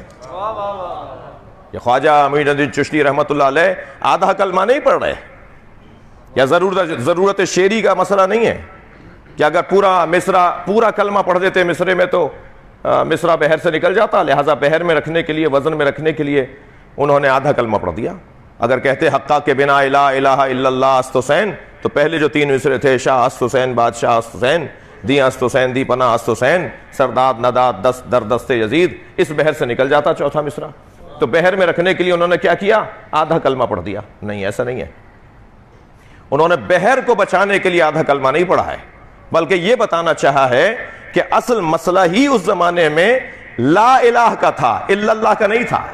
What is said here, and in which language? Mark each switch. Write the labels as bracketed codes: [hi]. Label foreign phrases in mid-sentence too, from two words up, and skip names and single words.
[ur] یہ خواجہ معین الدین چشتی [ar] رحمت اللہ علیہ [ur] آدھا کلمہ نہیں پڑھ رہے، یا ضرورت شعری کا مسئلہ نہیں ہے کہ اگر پورا کلمہ پڑھ دیتے مصرے میں تو مصرع بحر سے نکل جاتا، لہٰذا بحر میں رکھنے کے لیے، وزن میں رکھنے کے لیے انہوں نے آدھا کلمہ پڑھ دیا۔ اگر کہتے [fa] حقا کے بنا الہ الہ الا اللہ است حسین [ur] تو پہلے جو 3 مصرے تھے، [fa] شاہ است حسین بادشاہ است حسین، دی است حسین دی پناہ است حسین، سرداد نداد دست در دست یزید، [ur] اس بحر سے نکل جاتا چوتھا مصرع۔ تو بحر میں رکھنے کے لیے انہوں نے کیا کیا؟ آدھا کلمہ پڑھ دیا۔ نہیں، ایسا نہیں ہے۔ انہوں نے بحر کو بچانے کے لیے آدھا کلمہ نہیں پڑھا ہے، بلکہ یہ بتانا چاہا ہے کہ اصل مسئلہ ہی اس زمانے میں [ar] لا الہ [ur] کا تھا، [ar] الا اللہ [ur] کا نہیں تھا۔